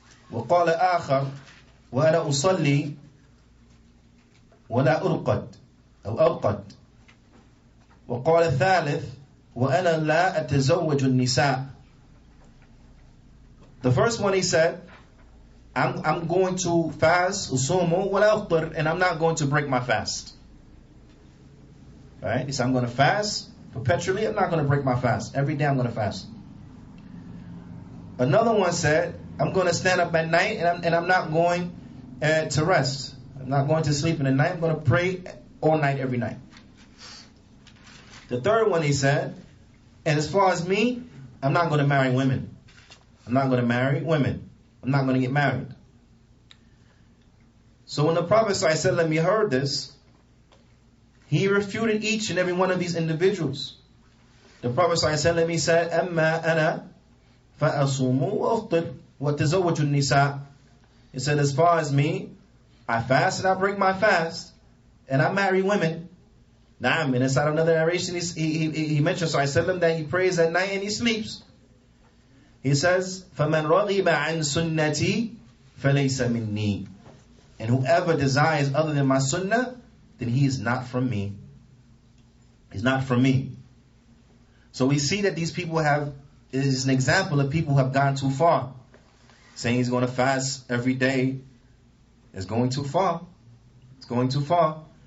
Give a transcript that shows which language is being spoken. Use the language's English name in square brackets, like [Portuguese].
[Arabic] وقال آخر وأنا أصلي ولا أرقد، وقال الثالث وأنا لا أتزوج النساء. [English] The first one, he said, I'm going to fast, [Arabic] usumu wala aftir, [English] and I'm not going to break my fast. Right? He said, I'm going to fast perpetually. I'm not going to break my fast. Every day I'm going to fast. Another one said, I'm going to stand up at night and I'm not going to rest. I'm not going to sleep in the night. I'm going to pray all night, every night. The third one, he said, and as far as me, I'm not going to marry women. I'm not going to marry women. I'm not going to get married. So when the Prophet ﷺ heard this, he refuted each and every one of these individuals. The Prophet ﷺ, he said, [Arabic] أَمَّا أَنَا فَأَصُومُ وَأَفْطِرُ وَتَزَوَّجُ النِّسَاءِ. [English] He said, as far as me, I fast and I break my fast, and I marry women. Naam, and inside another narration, he mentioned ﷺ that he prays at night and he sleeps. He says, [Arabic] فَمَنْ رَغِبَ عَنْ سُنَّتِي فَلَيْسَ مِنِّي. [English] And whoever desires other than my sunnah, then he is not from me. He's not from me. So we see that these people it is an example of people who have gone too far. Saying he's going to fast every day is going too far. It's going too far.